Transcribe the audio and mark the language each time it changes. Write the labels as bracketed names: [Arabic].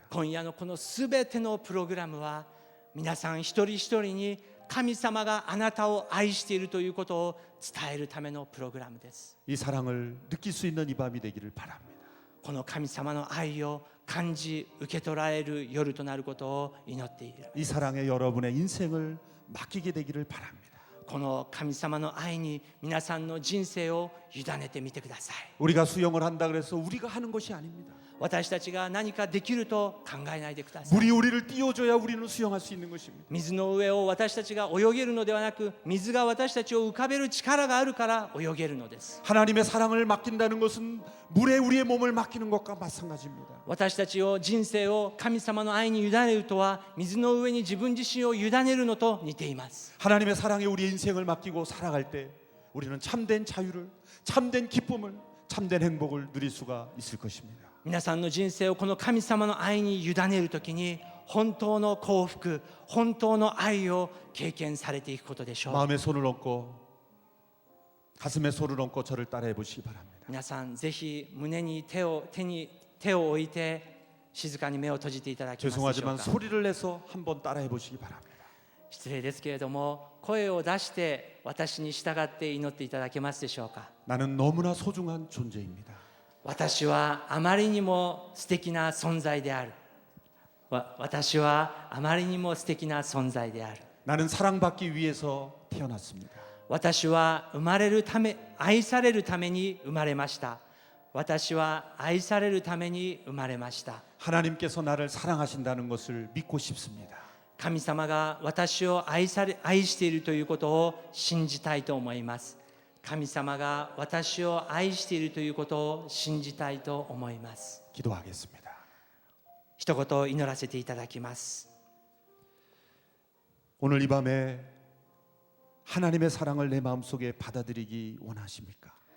[Japanese] 今夜のこのすべてのプログラムは皆さん一人一人に神様があなたを愛しているということを伝えるためのプログラムです。 [Korean] 이 사랑을 느낄 수 있는 이 밤이 되기를 바랍니다. [Japanese] この神様の愛を感じ受け取られる夜となることを祈っている。 [Korean] 이 사랑에 여러분의 인생을 맡기게 되기를 바랍니다. [Japanese] この神様の愛に皆さんの人生を委ねてみてください。 [Korean] 우리가 수영을 한다 그래서 우리가 하는 것이 아닙니다. [Japanese] 私たちが何かできると考えないでください。 [Korean] 물이 우리를 띄워줘야 우리는 수영할 수 있는 것입니다. [Japanese] 水の上を私たちが泳げるのではなく水が私たちを浮かべる力があるから泳げるのです。 [Korean] 하나님의 사랑을 맡긴다는 것은 물에 우리의 몸을 맡기는 것과 마찬가지입니다. [Japanese] 私たちを人生を神様の愛に委ねるとは水の上に自分自身を委ねるのと似ています。 [Korean] 하나님의 사랑에 우리의 인생을 맡기고 살아갈 때 우리는 참된 자유를, 참된 기쁨을, 참된 행복을 누릴 수가 있을 것입니다. [Japanese] 皆さんの人生をこの神様の愛に委ねるときに本当の幸福、本当の愛を経験されていくことでしょう。 [Korean] 마음에 손을 얹고 가슴에 손을 얹고 저를 따라해 보시기 바랍니다. [Japanese] 皆さんぜひ胸に手を置いて静かに目を閉じていただけますでしょう [Korean] 죄송하지만 [Japanese] か。 [Korean] 소리를 내서 한번 따라해 보시기 바랍니다. [Japanese] 失礼ですけれども声を出して私に従って祈っていただけますでしょうか。 [Korean] 나는 너무나 소중한 존재입니다. [Japanese] 私はあまりにも素敵な存在である。私はあまりにも素敵な存在である。 [Korean] 나는 사랑받기 위해서 태어났습니다. [Japanese] 私は生まれるため、愛されるために生まれました。私は愛されるために生まれました。 [Korean] 하나님께서 나를 사랑하신다는 것을 믿고 싶습니다. [Japanese] 神様が私を愛しているということを信じたいと思います。神様が私を愛しているということを信じたいと思います。 [Korean] 기도하겠습니다. [Japanese] 一言祈らせていただきます。 [Korean] 오늘 이 밤에 하나님의 사랑을 내 마음속에 받아들이기 원하십니까?